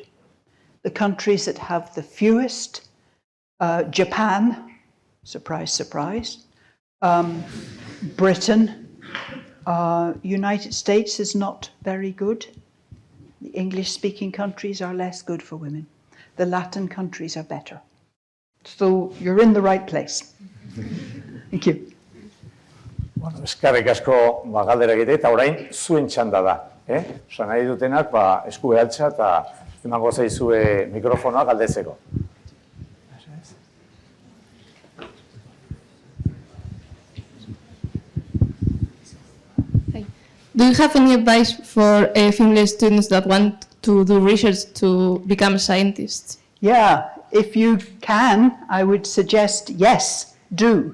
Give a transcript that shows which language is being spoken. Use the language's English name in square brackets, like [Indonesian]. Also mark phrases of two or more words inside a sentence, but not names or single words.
[English] The countries that have the fewest, Japan, surprise, surprise, Britain, United States is not very good. The English-speaking countries are less good for women. The Latin countries are better. So you're in the right place. Thank you. [Basque] Bueno, eskerrik asko galdera egite, eta orain zuen txanda da. Osa, nahi dutenak esku behatxa eta emango zaizue mikrofonoa galdetzeko. [English] Do you have any advice for female students that want to do research to become scientists? Yeah, if you can, I would suggest yes, do.